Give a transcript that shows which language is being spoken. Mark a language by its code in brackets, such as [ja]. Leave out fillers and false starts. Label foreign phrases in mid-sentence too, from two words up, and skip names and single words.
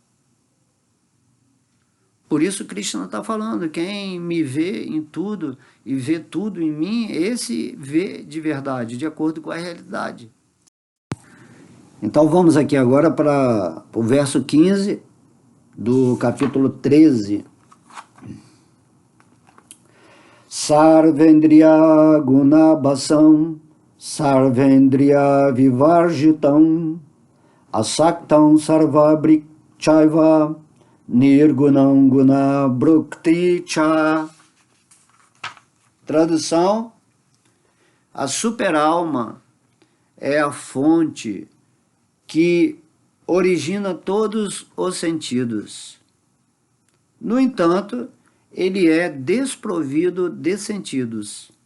[pt] Por isso Krishna está falando, quem me vê em tudo e vê tudo em mim, esse vê de verdade, de acordo com a realidade. Então vamos aqui agora para o verso 15 do capítulo 13. [sa] Sarvendriya gunabhasam, sarvendriya vivarjitam, asaktam sarvabrikchaiva, nirgunam guna brukti cha. [pt] Tradução: a superalma é a fonte que origina todos os sentidos. No entanto, ele é desprovido de sentidos.